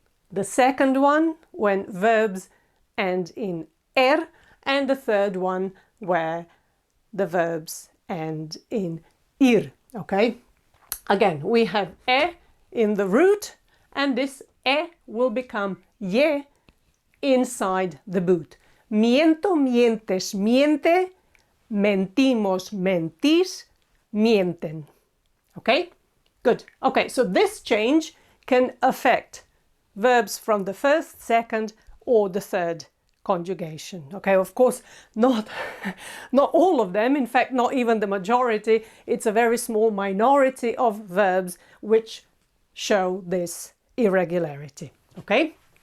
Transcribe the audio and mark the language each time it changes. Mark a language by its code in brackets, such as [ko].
[en] The second one, when verbs end in and the third one, where the verbs end in ir, okay? Again, we have in the root, and this will become ye inside the boot. [es] Miento, mientes, miente, mentimos, mentís, mienten, okay? [en] Good. Okay, so this change can affect verbs from the first, second, or the third conjugation. Okay, of course, not all of them. In fact, not even the majority. It's a very small minority of verbs which show this irregularity. Okay.